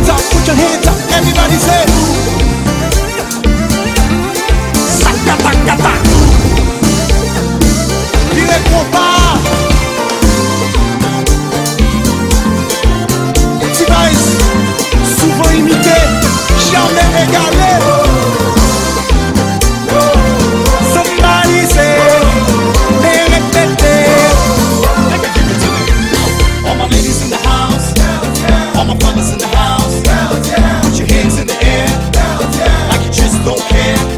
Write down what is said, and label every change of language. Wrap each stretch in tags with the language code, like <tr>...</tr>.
<en>Put your hands up, everybody say Sakatakata.</en> <fr>Il est compas T-Vice, souvent imité, jamais égalé.</fr> <en>Somebody say all my ladies in the house, all my brothers in the house. Put your hands in the air, like you just don't care.</en>